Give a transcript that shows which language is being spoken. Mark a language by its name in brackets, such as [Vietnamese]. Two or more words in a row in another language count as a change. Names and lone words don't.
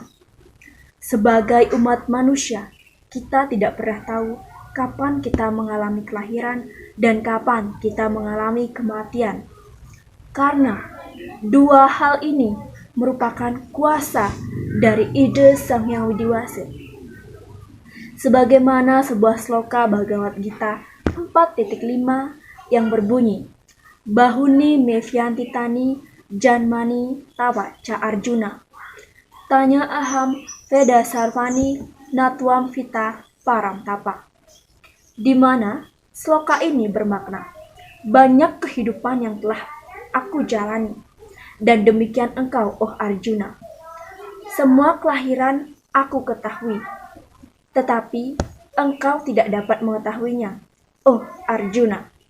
[Indonesian] Sebagai umat manusia, kita tidak pernah tahu kapan kita mengalami kelahiran dan kapan kita mengalami kematian. Karena 2 hal ini merupakan kuasa dari Ide Sang Hyang Widiwasa. Sebagaimana sebuah sloka Bhagavad Gita 4.5 yang berbunyi, [Sanskrit] Bahuni Mevyanti Tani Janmani Tawa Ca Arjuna. Tanya aham Veda Sarvani Natwam Vita Param Tapa. [Indonesian] Di mana sloka ini bermakna, banyak kehidupan yang telah aku jalani, dan demikian engkau, oh Arjuna. Semua kelahiran aku ketahui, tetapi engkau tidak dapat mengetahuinya, oh Arjuna.